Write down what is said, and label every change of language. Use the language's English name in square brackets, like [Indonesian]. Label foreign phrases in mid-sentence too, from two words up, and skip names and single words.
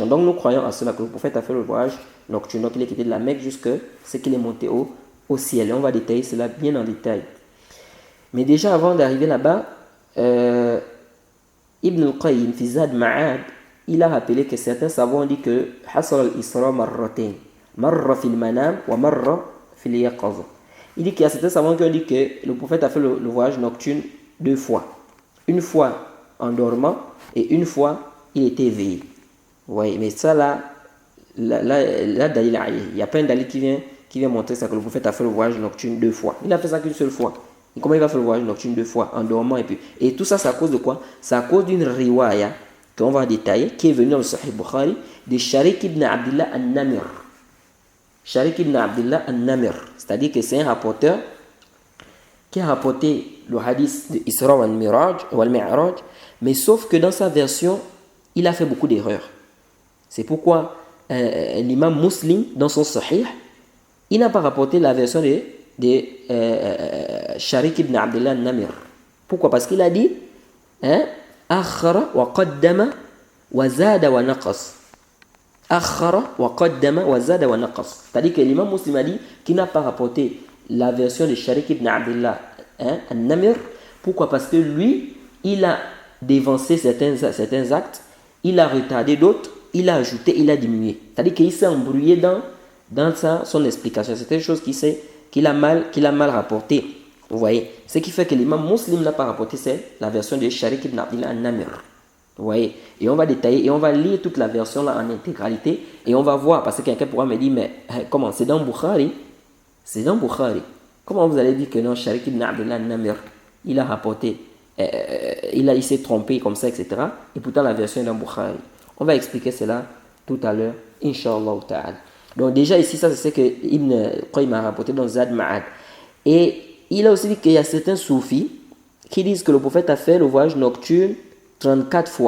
[French] Donc nous croyons à cela, que le prophète a fait le voyage nocturne. Donc il est quitté de la Mecque jusqu'à ce qu'il est monté au ciel. Et on va détailler cela bien en détail. Mais déjà avant d'arriver là-bas, Ibn al-Qayyim fi Zad Ma'ad, il a rappelé que certains savants ont dit que [Arabic] حصل الإسراء مرتين، مرة في المنام ومرة في اليقظة. [French] Il dit qu'il y a certains savants qui ont dit que le prophète a fait le voyage nocturne 2 fois. Une fois en dormant et une fois il était éveillé. Oui, mais ça là, il n'y a pas un dalil qui vient montrer ça, que le prophète a fait le voyage nocturne 2 fois. Il n'a fait ça qu'une seule fois. Et comment il va faire le voyage nocturne 2 fois en dormant et tout ça, c'est à cause de quoi? C'est à cause d'une riwaya qu'on va détailler, qui est venue dans le Sahih Bukhari, de Sharik ibn Abdullah al-Namir. Sharik ibn Abdullah al-Namir, c'est-à-dire que c'est un rapporteur qui a rapporté le hadith de Isra wal-Mi'raj, mais sauf que dans sa version, il a fait beaucoup d'erreurs. C'est pourquoi l'imam Muslim, dans son Sahih, il n'a pas rapporté la version de Sharik ibn Abdullah al-Namir. Pourquoi? Parce qu'il a dit [Arabic] أخّر وقدّم وزاد ونقص. أخّر وقدّم وزاد ونقص. [French] C'est-à-dire que l'imam Muslim a dit qu'il n'a pas rapporté la version de Sharik ibn Abdullah al-Namir. Pourquoi? Parce que lui, il a dévancé certains actes, il a retardé d'autres, il a ajouté, il a diminué. C'est-à-dire qu'il s'est embrouillé dans son explication. C'est une chose qu'il a mal rapporté. Vous voyez? Ce qui fait que l'imam Muslim n'a pas rapporté, c'est la version de Sharik ibn Abdullah al-Namir. Vous voyez? Et on va détailler, et on va lire toute la version là en intégralité, et on va voir, parce que quelqu'un pourra me dire, mais comment? C'est dans Bukhari. C'est dans Bukhari. Comment vous allez dire que non, Sharik ibn Abdullah al-Namir, il a rapporté, il s'est trompé comme ça, etc. Et pourtant la version est dans Bukhari. On va expliquer cela tout à l'heure, [Arabic] إن شاء الله تعالى. [French] Donc déjà ici, ça c'est ce que Ibn Qayyim a rapporté dans Zad Ma'ad. Et il a aussi dit qu'il y a certains soufis qui disent que le prophète a fait le voyage nocturne 34 fois.